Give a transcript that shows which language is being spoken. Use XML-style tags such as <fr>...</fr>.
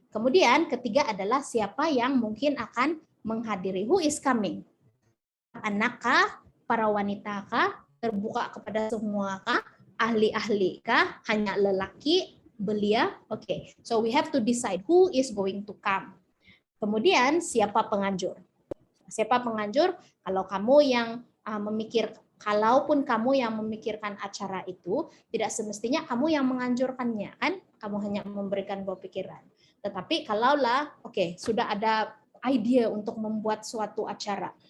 <ms>Kemudian ketiga adalah siapa yang mungkin akan menghadiri.</ms> <en>Who is coming?</en> <ms>Anak-kah? Para wanita kah? Terbuka kepada semua kah? Ahli-ahli kah? Hanya lelaki? Belia? Oke.</ms> <en>So we have to decide who is going to come.</en> <ms>Kemudian siapa penganjur? Siapa penganjur? Kalau kamu yang kalaupun kamu yang memikirkan acara itu, tidak semestinya kamu yang menganjurkannya, kan? Kamu hanya memberikan buah pikiran. Tetapi kalaulah, sudah ada ide untuk membuat suatu acara.</ms>